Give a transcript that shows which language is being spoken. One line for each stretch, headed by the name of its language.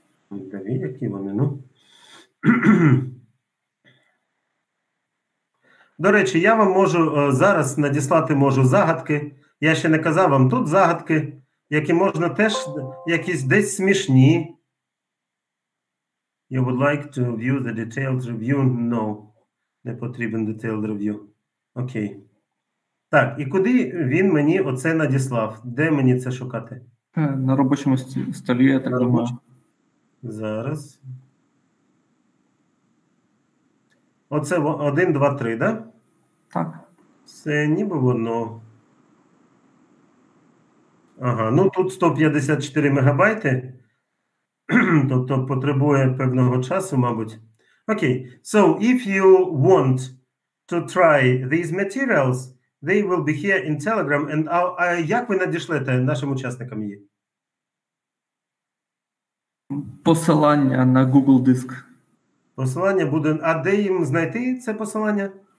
Ukrainian: Диви, які вони, До речі, я вам можу зараз надіслати загадки. Я ще не казав вам, тут загадки, які можна теж якісь десь смішні.
English: You would like to view the detailed review? No.
Ukrainian: Не потрібен
English: detailed review.
Ukrainian: Окей. Так, і куди він мені оце надіслав? Де мені це шукати? На робочому столі, я так думаю. Зараз. Оце 1, 2, 3, да? Так. Це ніби воно. Ага, тут 154 мегабайти. Тобто потребує певного часу, мабуть. Окей.
English: So, if you want to try these materials, they will be here in Telegram.
Ukrainian: And як ви надішлете нашим учасникам її? Посилання на Google диск. Посилання буде... А де їм знайти це посилання?